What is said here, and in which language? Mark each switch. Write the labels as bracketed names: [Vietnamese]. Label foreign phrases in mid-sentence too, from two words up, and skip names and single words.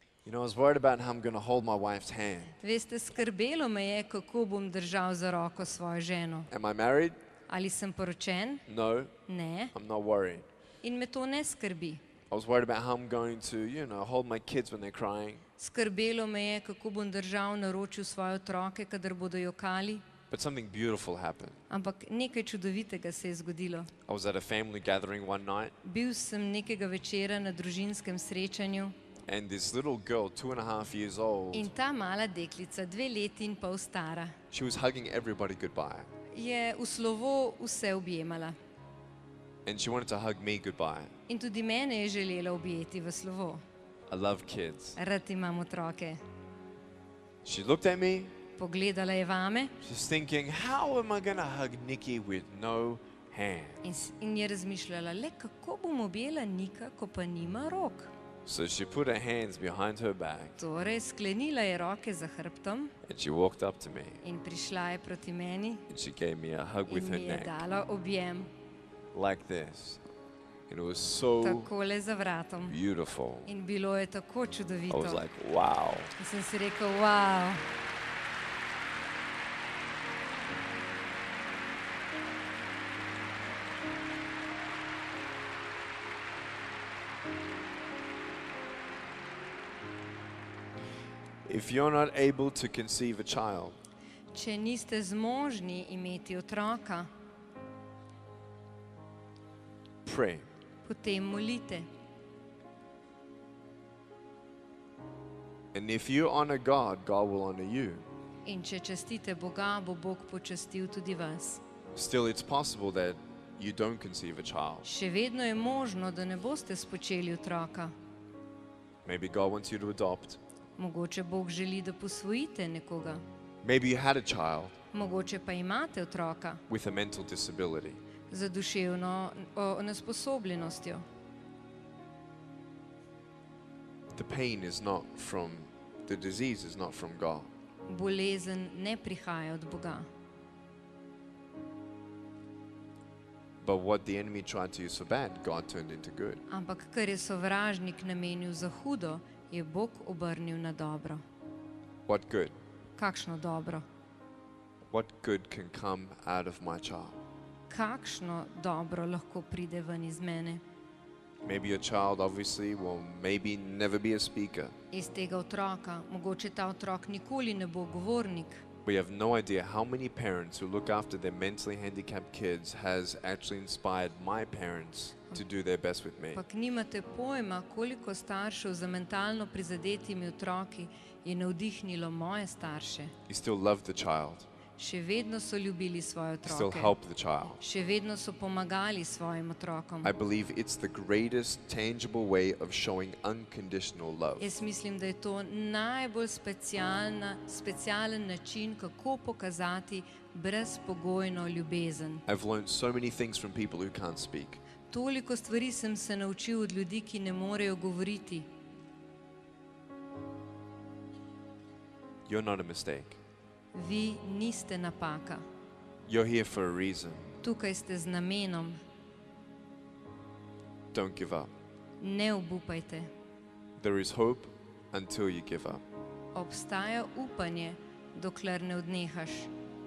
[English] You know, I was worried about how I'm going to hold my wife's hand. [Slovenian] Veste, skrbelo me je, kako bom držal za roko svojo ženo. [English] Am I married? [Slovenian] Ali sem poročen? [English] No, [Slovenian] Ne. [English] I'm not worried. [Slovenian] In me to ne skrbi. [English] I was worried about how I'm going to, hold my kids when they're crying. [Slovenian] Skrbelo me je, kako bom držal na naročju svoje otroke, kadar bodo jokali. [English] But something beautiful happened. [Slovenian] Ampak nekaj čudovitega se je zgodilo. [English] I was at a family gathering one night, [Slovenian] Bil sem nekega večera na družinskem srečanju [English] and this little girl, 2.5 years old, [Slovenian] in ta mala deklica, 2,5 let stara, [English] she was hugging everybody goodbye. [Slovenian] je v slovo vse objemala. [English] And she wanted to hug me goodbye. [Slovenian] In tudi mene je želela objeti v slovo. [English] I love kids. [Slovenian] Rad imam otroke. [English] She looked at me, [Slovenian] Pogledala je vame [English] she's thinking, how am I going to hug Nikki with no hand? [Slovenian] in je razmišljala, le kako bom objela Nika, ko pa nima rok. [English] So she put her hands behind her back [Slovenian] Torej, sklenila je roke za hrbtom [English] and she walked up to me [Slovenian] in prišla je proti meni [English] and she gave me a hug with [Slovenian] in [English] her [Slovenian] mi je [English] neck [Slovenian] dala objem, [English] like this. And it was so [Slovenian] takole za vratom. [English] beautiful. [Slovenian] In bilo je tako [English] I was [Slovenian] čudovito. [English] like, wow. [Slovenian] In sem si rekel, wow. [English] If you're not able to conceive a child, [Slovenian] Če niste zmožni imeti otroka, [English] pray. [Slovenian] potem molite. [English] And if you honor God, God will honor you. [Slovenian] In če častite Boga, bo Bog počastil tudi vas. [English] Still, it's possible that you don't conceive a child. [Slovenian] Še vedno je možno, da ne boste spočeli otroka. [English] Maybe God wants you to adopt. [Slovenian] Mogoče Bog želi, da posvojite nekoga. [English] Maybe you had a child [Slovenian] Mogoče pa imate otroka [English] with a mental disability. [Slovenian] z duševno nesposobljenostjo. [English] The pain is not from, the disease is not from God. [Slovenian] Bolezen ne prihaja od Boga. [English] But what the enemy tried to use for bad, God turned into good. [Slovenian] Ampak kar je sovražnik namenil za hudo, je Bog obrnil na dobro. [English] What good? [Slovenian] Kakšno dobro? [English] What good can come out of my child? [Slovenian] Kakšno dobro lahko pride ven iz mene? [English] Maybe your child obviously will maybe never be a speaker. [Slovenian] Iz tega otroka, mogoče ta otrok nikoli ne bo govornik. [English] We have no idea how many parents who look after their mentally handicapped kids has actually inspired my parents to do their best with me. [Slovenian] Ampak nimate pojma, koliko staršev za mentalno prizadetimi otroki je navdihnilo moje starše. [English] You still love the child. [Slovenian] Še vedno so ljubili svoje [English] You still [Slovenian] otroke. [English] help the child. [Slovenian] Še vedno so pomagali svojim otrokom. [English] I believe it's the greatest tangible way of showing unconditional love. [Slovenian] Jaz mislim, da je to najbolj specialen način, kako pokazati brezpogojno ljubezen. [English] I've learned so many things from people who can't speak. [Slovenian] Toliko stvari sem se naučil od ljudi, ki ne morejo govoriti. [English] You're not a mistake. [Slovenian] Vi niste napaka. [English] You're here for a reason. [Slovenian] Tukaj ste z namenom. [English] Don't give up. [Slovenian] Ne obupajte. [English] There is hope until you give up. [Slovenian] Obstaja upanje, dokler ne odnehaš.